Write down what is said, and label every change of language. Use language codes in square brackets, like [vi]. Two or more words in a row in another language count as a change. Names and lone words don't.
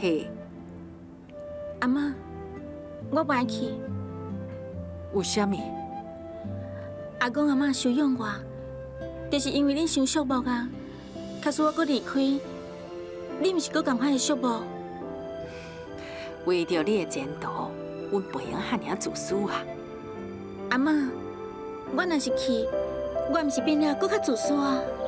[nan] 阿嬷，我不爱去。为什么？阿公阿嬷收养我，就是因为恁伤寂寞啊。假使我搁离开，你毋是搁共款会寂寞？为着你的前途，阮不用遐尔自私啊。阿嬷，我若是去，我毋是变了搁较自私啊。